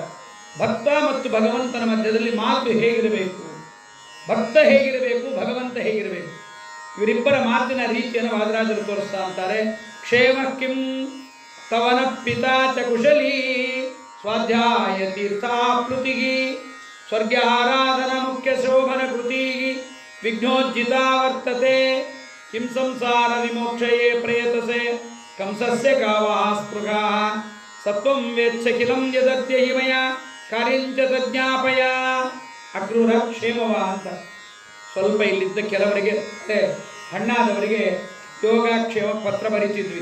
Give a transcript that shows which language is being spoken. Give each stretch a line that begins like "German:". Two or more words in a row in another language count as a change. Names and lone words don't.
Kannada: ಭಕ್ತ ಮತ್ತು ಭಗವಂತನ ಮಧ್ಯದಲ್ಲಿ ಮಾತು ಹೇಗಿರಬೇಕು, ಭಕ್ತ ಹೇಗಿರಬೇಕು, ಭಗವಂತ ಹೇಗಿರಬೇಕು, ಇವರಿಬ್ಬರ ಮಾತಿನ ರೀತಿಯನ್ನು ವಾದಿರಾಜರು ತೋರಿಸ್ತಾ ಅಂತಾರೆ.
Sanskrit: ಕ್ಷೇಮ ಕಿಂ ತವನ ಪಿತಾ ಚ ಕುಶಲೀ ಸ್ವಾಧ್ಯಾಯ ತೀರ್ಥಾಪ್ಲುತಿಗಿ ಸ್ವರ್ಗಾರಾಧನ ಮುಖ್ಯ ಶೋಭನ ಕೃತಿ ವಿಘ್ನೋಜ್ಜಿತಾ ವರ್ತತೆ ಕಿಂ ಸಂಸಾರ ವಿಮೋಕ್ಷಯೇ ಪ್ರಯತಸೆ ಕಂಸಸ್ಯ ಕಾವಃ ಸ್ಪೃಹಃ ಸತ್ವಂ ವೇತ್ಸಖಿಲಂ ಯದತ್ಯ ಹಿಮಯ ಕಾರ್ಯಂಚ ತಜ್ಞಾಪಯ.
Kannada: ಅಕ್ರೂರ ಕ್ಷೇಮವ ಅಂತ ಸ್ವಲ್ಪ ಇಲ್ಲಿದ್ದ ಕೆಲವರಿಗೆ ಹಣ್ಣಾದವರಿಗೆ ಯೋಗಕ್ಷೇಮ ಪತ್ರ ಬರೀತಿದ್ವಿ.